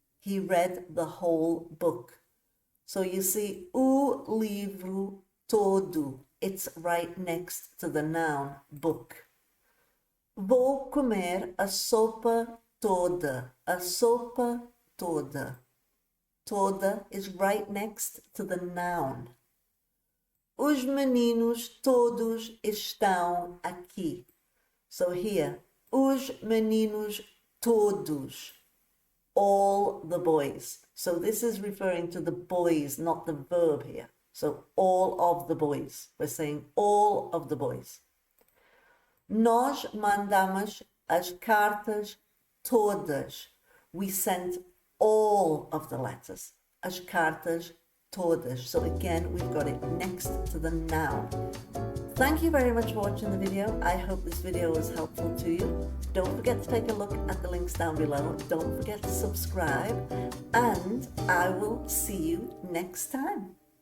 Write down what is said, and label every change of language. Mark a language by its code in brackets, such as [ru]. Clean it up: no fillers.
[en] He read the whole book. So you see, [pt] o livro todo. [en] It's right next to the noun, book. [pt] Vou comer a sopa toda. A sopa toda. [en] Toda is right next to the noun. [pt] Os meninos todos estão aqui. [en] So here, [pt] os meninos todos. [en] All the boys. So this is referring to the boys, not the verb here. So all of the boys. We're saying all of the boys. [pt] Nós mandamos as cartas todas. [en] We sent all of the letters. [pt] As cartas todas. [en] So again, we've got it next to the noun. Thank you very much for watching the video. I hope this video was helpful to you. Don't forget to take a look at the links down below. Don't forget to subscribe, and I will see you next time.